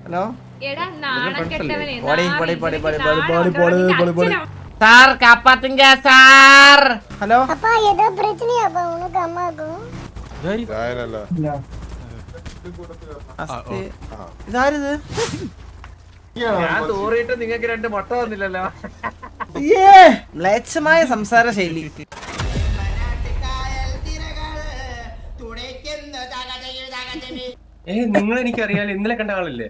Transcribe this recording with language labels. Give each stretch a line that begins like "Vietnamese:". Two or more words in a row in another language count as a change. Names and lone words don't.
Malayalam: ഹലോ
Tamil: சார் காப்பாத்துங்க சார்.
Malayalam: ഹലോ
Tamil: அப்பா ஏதோ பிரச்சனையாப்பா உனக்கு அம்மாக்கும்?
Malayalam: ഇതാരിത്? ഞാൻ തോറിയിട്ട് നിങ്ങൾക്ക് രണ്ട് മുട്ട വന്നില്ലല്ലോ. മ്ലേച്ഛമായ സംസാര ശൈലി. നിങ്ങൾ എനിക്കറിയാലോ, ഇന്നലെ കണ്ട ആളല്ലേ?